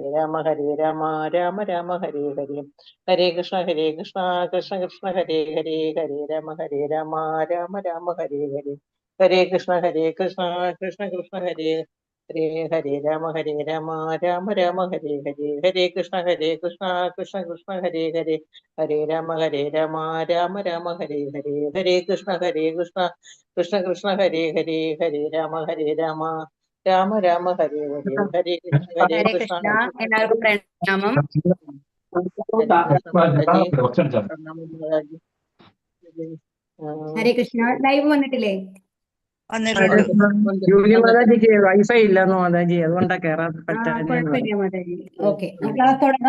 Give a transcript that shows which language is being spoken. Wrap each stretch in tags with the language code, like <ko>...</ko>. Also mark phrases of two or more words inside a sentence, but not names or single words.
<sa>രാമ രാമ രാമ ഹരേ ഹരേ ഹരേ കൃഷ്ണ കൃഷ്ണ കൃഷ്ണ ഹരേ ഹരേ ഹരേ രാമ രാമ ഹരേ ഹരേ ഹരേ കൃഷ്ണ കൃഷ്ണ ഹരേ ഹരേ ഹരേ രാമ രാമ ഹരേ ഹരേ ഹരേ കൃഷ്ണ കൃഷ്ണ ഹരേ ഹരേ ഹരേ രാമ രാമ ഹരേ ഹരേ ഹരേ കൃഷ്ണ കൃഷ്ണ ഹരേ ഹരേ ഹരേ രാമ രാമ ഹരേ ഹരേ ഹരേ കൃഷ്ണ ഹരേ കൃഷ്ണ</sa> <ml>കൃഷ്ണ. എല്ലാവർക്കും പ്രണാമം.</ml> <sa>ഹരേ കൃഷ്ണ.</sa> <ml>ലൈവ് വന്നിട്ടില്ലേ? ജൂലി മാതാജിക്ക് വൈഫൈ ഇല്ലെന്ന് മാതാജി, അതുകൊണ്ടാ കേറാൻ കുഴപ്പമില്ല മാതാജി. ഓക്കെ, ക്ലാസ് തുടങ്ങാം.</ml>